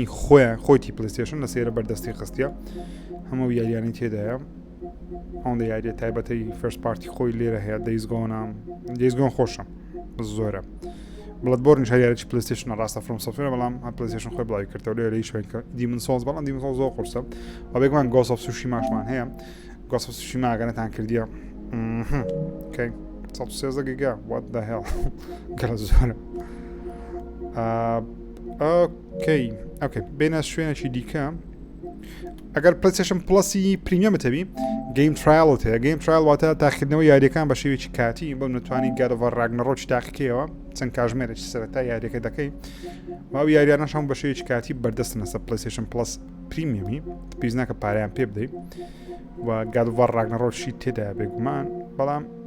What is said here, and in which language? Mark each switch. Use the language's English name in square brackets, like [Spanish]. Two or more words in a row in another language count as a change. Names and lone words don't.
[Central Kurdish] خۆیتی پلەیستەیشن لە سێرە بەردەستی خستیە هەموو یاریانی تێدایە ئەوەندە یاریە تایبەتەی [English] first party [Central Kurdish] خۆی لێرە هەیە دەیزگۆن خۆشە زۆرە بڵێت بۆرنیش هەیەکی پلەیستەیشن ڕاستە فرۆم سۆفتوێر بەڵام پلەیستەیشن خۆی بڵاوی کردەوە لێرەی شوێنکە دیمن سۆڵز بەڵام دیمن سۆڵز زۆر قورسە و بێگومان گۆست ئۆف سوشیماشمان هەیە گۆست ئۆف سوشیما ئەگەنەتان کردیە کەی 113 گیگا [English] what the hell [Central Kurdish] گەلە زۆرە ئۆکەی بێنە شوێنێکی دیکە ئەگەر پلەیستەیشن پڵەسی پریمیەمت هەبی [English] game trialت [Central Kurdish] هەیە [English] game trial [Central Kurdish] واتە تاقیکردنەوە یاریەکان بە شێوێکی کاتی بۆ نتوانین گادۆڤار ڕاگنەڕۆکی تاقیکەوە چەند کاژمێرێکی سەرەتا یاریەکە دەکەی واو یاریانەش هەم بە شێوێکی کاتی بەردەستنە سەر پلەیستەیشن پڵەس پریمیەمی پێویست ناکە پارەیان پێ بدەیت و گادۆڤار ڕاگنەڕۆشی تێدایە بێگومان بەڵام